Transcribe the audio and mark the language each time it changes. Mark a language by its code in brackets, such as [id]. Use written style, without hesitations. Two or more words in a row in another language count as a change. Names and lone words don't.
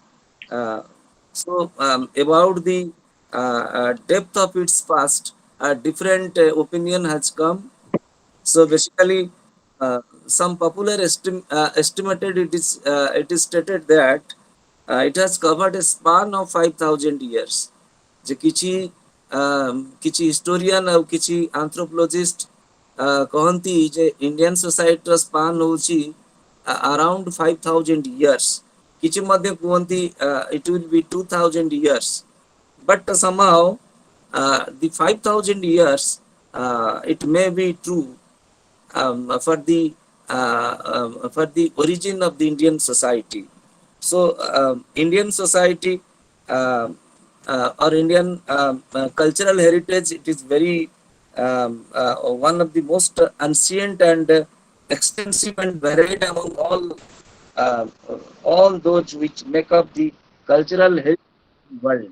[en] Uh, about the depth of its past, a different opinion has come. So basically, some popular estimated it is stated that it has covered a span of 5,000 years. [or] যে କିଛି historian ଆଉ କିଛି anthropologist କହନ୍ତି ଯେ [en] Indian society [or] ର span ହଉଛି [en] around 5,000 years. [or] କିଛି ମଧ୍ୟ କୁହନ୍ତି [en] it will be 2,000 years. But somehow the 5,000 years, it may be true for the origin of the Indian society. So Indian society, or Indian cultural heritage, it is very one of the most ancient and extensive and varied among uh, all those which make up the cultural heritage world.